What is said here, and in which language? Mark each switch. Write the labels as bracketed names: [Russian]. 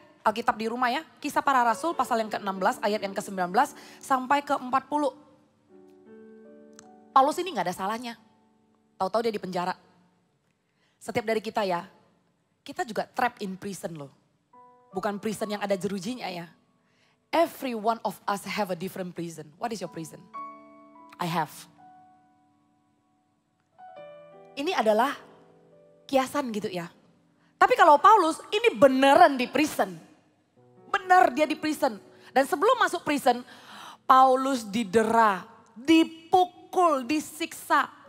[Indonesian] Alkitab di rumah ya, Kisah Para Rasul pasal yang ke-16 ayat yang ke-19 sampai ke-40. Paulus ini gak ada salahnya. Tahu-tahu dia di penjara. Setiap dari kita ya, kita juga [English] trapped in prison [Indonesian] loh. Bukan prison yang ada jerujinya ya. [English] Every one of us have a different prison. What is your prison? I have. [Indonesian] Ini adalah kiasan gitu ya. Tapi kalau Paulus ini beneran di prison. Benar dia di prison. Dan sebelum masuk prison, Paulus didera, dipukul, disiksa.